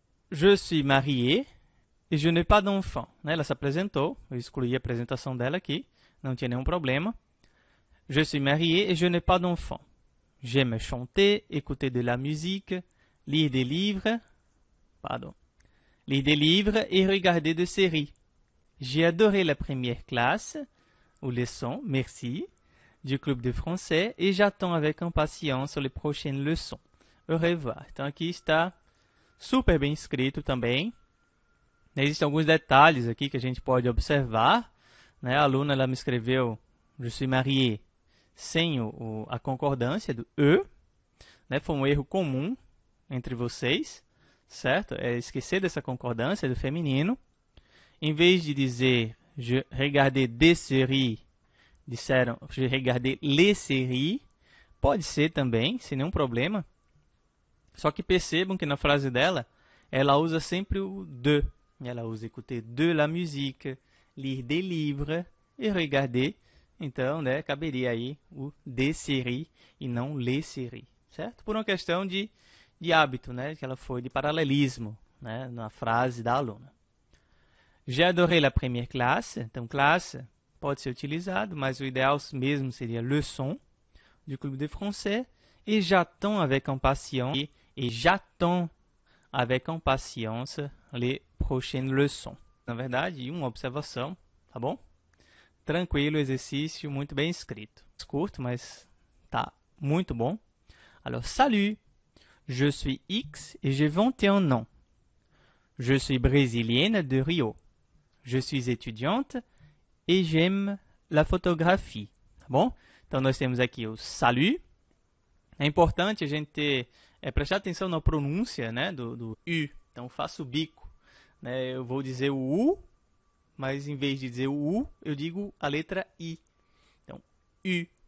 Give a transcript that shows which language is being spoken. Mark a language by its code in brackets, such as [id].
[fr] Je suis mariée et je n'ai pas d'enfant. [pt] Ela se apresentou, eu excluí a apresentação dela aqui, não tinha nenhum problema. [fr] Je suis mariée et je n'ai pas d'enfant. J'aime chanter, écouter de la musique, lire des livres, et regarder des séries. J'ai adoré la première classe, ou leçon, merci, du clube de français et j'attends avec impatience les prochaines leçons. Au revoir. [pt] Então aqui está super bem escrito também. Existem alguns detalhes aqui que a gente pode observar, né? A aluna ela me escreveu [fr] je suis mariée [pt] sem a concordância do e, né? Foi um erro comum entre vocês, certo? É esquecer dessa concordância do feminino. Em vez de dizer [fr] je regardais des séries, [pt] disseram [fr] je regardais les séries. [pt] Pode ser também, sem nenhum problema. Só que percebam que na frase dela, ela usa sempre o de. Ela usa [fr] écouter de la musique, lire des livres [pt] e regarder. Então, né, caberia aí o [fr] des séries [pt] e não [fr] les séries, [pt] certo? Por uma questão de hábito, né, que ela foi de paralelismo, né, na frase da aluna. [fr] J'ai adoré la première classe. [pt] Então, classe pode ser utilizado, mas o ideal mesmo seria [fr] leçon du clube de français. Et j'attends avec impatience. Et j'attends avec impatience les prochaines leçons. [pt] Na verdade, uma observação, tá bom? Tranquilo exercício, muito bem escrito. Curto, mas tá muito bom. [fr] Alors, salut, je suis X et j'ai 21 ans. Je suis brésilienne de Rio. Je suis étudiante et j'aime la photographie. [pt] Tá bom? Então nós temos aqui o salut. É importante a gente prestar atenção na pronúncia, né, do U. Então faço o bico. Né? Eu vou dizer o U, mas em vez de dizer o U, eu digo a letra I. Então, U.